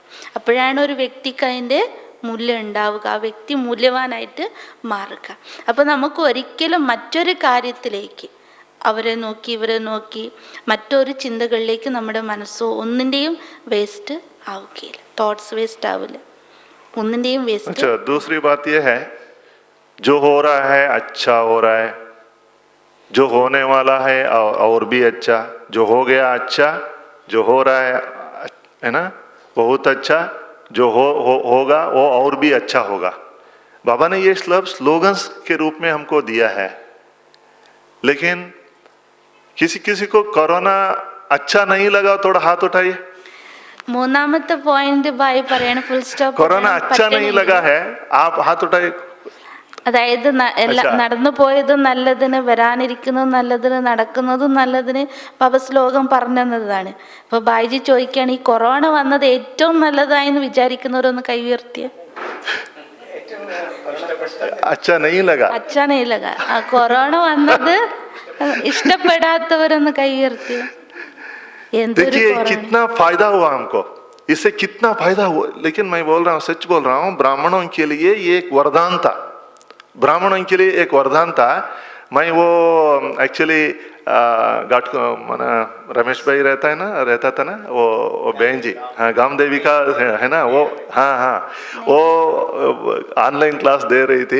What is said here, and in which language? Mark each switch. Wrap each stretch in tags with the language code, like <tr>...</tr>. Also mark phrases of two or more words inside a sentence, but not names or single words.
<ml>അപ്പോഴാണ് ഒരു വ്യക്തിക്ക് അതിൻ്റെ മൂല്യം ഉണ്ടാവുക, ആ വ്യക്തി മൂല്യവാനായിട്ട് മാറുക. അപ്പോൾ നമുക്ക് ഒരിക്കലും മറ്റൊരു കാര്യത്തിലേക്ക് അവരെ നോക്കി ഇവരെ നോക്കി മറ്റൊരു ചിന്തകളിലേക്ക് നമ്മുടെ മനസ്സോ ഒന്നിൻ്റെയും വേസ്റ്റ് ആവുകയില്ല,</ml> <en>thoughts waste</en> <ml>ആവില്ല, ഒന്നിൻ്റെയും വേസ്റ്റ്.</ml> <hi>अच्छा, दूसरी बात यह है, जो हो रहा है अच्छा हो रहा है, जो होने वाला है और भी अच्छा, जो हो गया अच्छा, जो हो रहा है ना बहुत अच्छा, जो होगा वो और भी अच्छा होगा. बाबा ने ये स्लोगन्स के रूप में हमको दिया है, लेकिन किसी किसी को कोरोना अच्छा नहीं लगा, थोड़ा हाथ उठाइए।</hi> <ml>മൂന്നാമത്തെ പോയിന്റ് ബായി പറയണ</ml> <en>full stop</en> <hi>कोरोना अच्छा नहीं लगा है, आप हाथ उठाइए।</hi> <ml>അതായത് നടന്നു പോയതും നല്ലതിന്, വരാനിരിക്കുന്നതും നല്ലതിന്, നടക്കുന്നതും നല്ലതിന് ബാബ ശ്ലോകം പറഞ്ഞതാണ്. അപ്പൊ ബായിജി ചോദിക്കുകയാണ്, ഈ കൊറോണ വന്നത് ഏറ്റവും നല്ലതായെന്ന് വിചാരിക്കുന്നവരൊന്ന് കൈ ഉയർത്തിയ.</ml> <hi>अच्छा नहीं लगा, അച്ഛാ नहीं लगा.</hi> <ml>ആ കൊറോണ വന്നത് ഇഷ്ടപ്പെടാത്തവരൊന്ന് കൈ ഉയർത്തിയ.</ml> <hi>देखिए कितना फायदा हुआ हमको, इससे कितना फायदा हुआ। लेकिन मैं बोल रहा हूँ, सच बोल रहा हूँ, ब्राह्मणों के लिए ये एक वरदान था, ब्राह्मणों के लिए एक वरदान था। मैं वो एक्चुअली घाट माना रमेश भाई रहता था ना, वो बहन जी, हाँ, गाम देवी का है ना वो, हाँ हाँ, वो</hi> <en>online class</en> <hi>दे रही थी।</hi>